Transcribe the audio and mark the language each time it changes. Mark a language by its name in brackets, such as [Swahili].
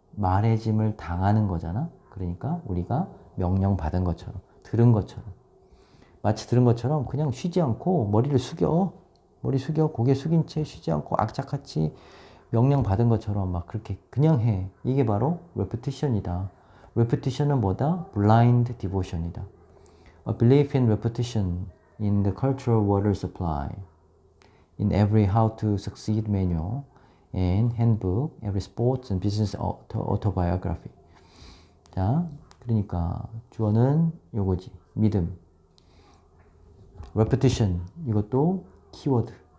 [Korean] 말해짐을 당하는 거잖아. 그러니까 우리가 명령 받은 것처럼 들은 것처럼 마치 들은 것처럼 그냥 쉬지 않고 머리 숙여 고개 숙인 채 쉬지 않고 악착같이 명령 받은 것처럼 막 그렇게 그냥 해. 이게 바로 repetition이다. repetition은 뭐다? [English] blind devotion이다. A belief in repetition in the cultural water supply, in every how to succeed manual and handbook, every sports and business autobiography. [Korean] 자, 그러니까 주어는 요거지. 믿음. repetition 이것도 키워드.